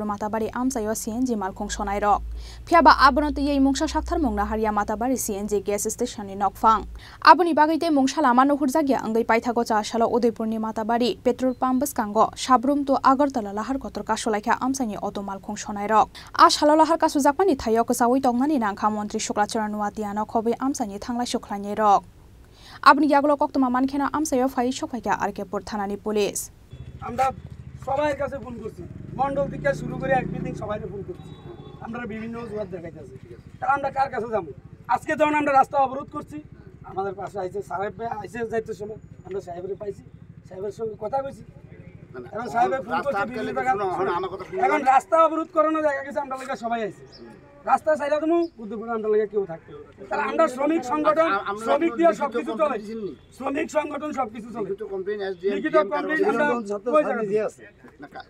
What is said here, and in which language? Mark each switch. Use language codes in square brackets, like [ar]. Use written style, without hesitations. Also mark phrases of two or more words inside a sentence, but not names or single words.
[trp] Matabari amsayo CNG malkhong sonai rok phiaba abonoti yei mungsa sakthar mungna haria Matabari CNG [en] gas station [trp] ni nokfang aboni bagite mungsala mano hurjagya angai paithago chasalo Udaipurni Matabari [en] petrol pump [trp] skango Sabrum to Agartala lahar kotor kasolaikha amsani auto malkhong sonai rok ashalo lahar kasu jakmani thayo kasawi tongnani nangkha mantri Suklachara Nuatiano khobe amsani thanglai sukhlainai rok আপনি ইয়াগুলো কক্তমা মানখেনা আমসায় ফাই সকাইকা আরকেপুর থানানি পুলিশ [bn] আমরা সবার কাছে ফোন করছি মন্ডল থেকে শুরু করে একদিন সবাইকে ফোন করছি আমরা বিভিন্ন জবাব দেখাইতেছি তাহলে আমরা কার কাছে যাব আজকে যখন আমরা রাস্তা অবরোধ করছি আমাদের পাশে আইছে সাহেব আইছে যাইতে সময় আমরা সাহেবরে পাইছি সাহেবের সঙ্গে কথা কইছি এখন সাহেবে ফোন করছে বিভিন্ন জায়গা এখন রাস্তা অবরোধ করানো জায়গা গেছে আমরা লাগা সবাই আইছে রাস্তা সাইডে তুমি উদ্যোগগুলো আমরা লাগে কেউ থাকতে তাহলে আমরা শ্রমিক সংগঠন শ্রমিক দিয়ে সবকিছু চলে শ্রমিক সংগঠন সবকিছু চলে লিখিত কমপ্লেইন এসডিএম লিখিত কমপ্লেইন আমরা কই জায়গা দিয়ে আছে না